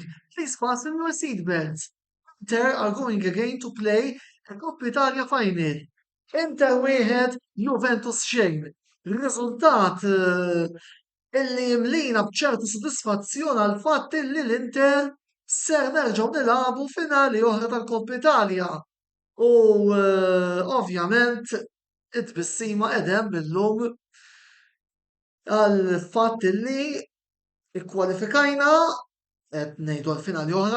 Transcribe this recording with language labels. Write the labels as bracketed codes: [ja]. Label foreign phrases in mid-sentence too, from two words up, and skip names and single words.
[en] Please fasten your seatbelts. Inter are going again to play a Coppa Italia final. [mt] Inter wieħed Juventus xejn. Il-riżultat illi jimlina bċertu sodisfazzjon għal fatt illi l-Inter ser nerġgħu nilagħbu finali oħra tal-Coppa Italia. U ovvjament it-tbissima edem billum għal fatt li ikkwalifikajna qed ngħidu għal finali oħra,